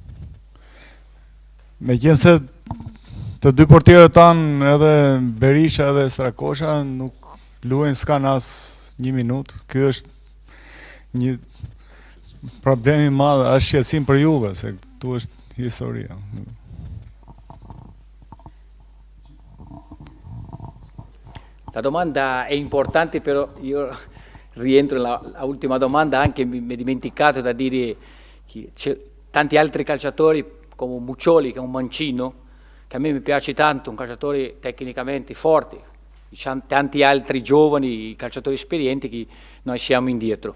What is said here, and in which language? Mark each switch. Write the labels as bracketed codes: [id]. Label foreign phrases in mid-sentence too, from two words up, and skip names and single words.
[sq] Megjithëse të dy portierët tanë, edhe Berisha edhe Strakosha, nuk luajnë s'kan as 1 minutë. Ky është një problem i madh, është shqetësim për Juve, se këtu është historia. [it] La domanda è importante, però io rientro nella ultima domanda, anche mi è dimenticato da dire che c'è tanti altri calciatori come Muccioli, che è un mancino, che a me mi piace tanto, un calciatore tecnicamente forte, tanti altri giovani calciatori esperienti che noi siamo indietro.